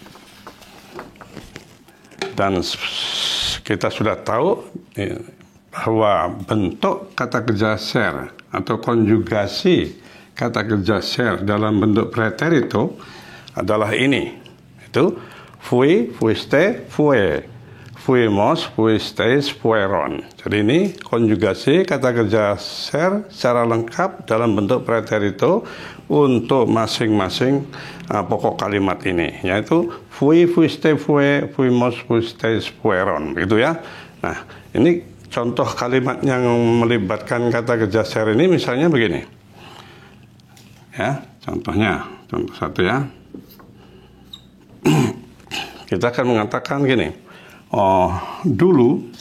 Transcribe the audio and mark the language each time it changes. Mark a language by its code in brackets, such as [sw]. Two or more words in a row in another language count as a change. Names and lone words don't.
[id] Dan kita sudah tahu bahwa bentuk kata kerja ser atau konjugasi kata kerja ser dalam bentuk pretérito adalah ini. [es] Itu fui, fuiste, fue, fuimos, fuisteis, fueron. [id] Jadi ini konjugasi kata kerja ser secara lengkap dalam bentuk pretérito untuk masing-masing pokok kalimat ini, yaitu [es] fui, fuiste, fue, fuimos, fuisteis, fueron, [id] gitu ya. Nah, ini contoh kalimat yang melibatkan kata kerja ser ini misalnya begini. Ya, contohnya, contoh satu ya. Kita akan mengatakan gini. Dulu.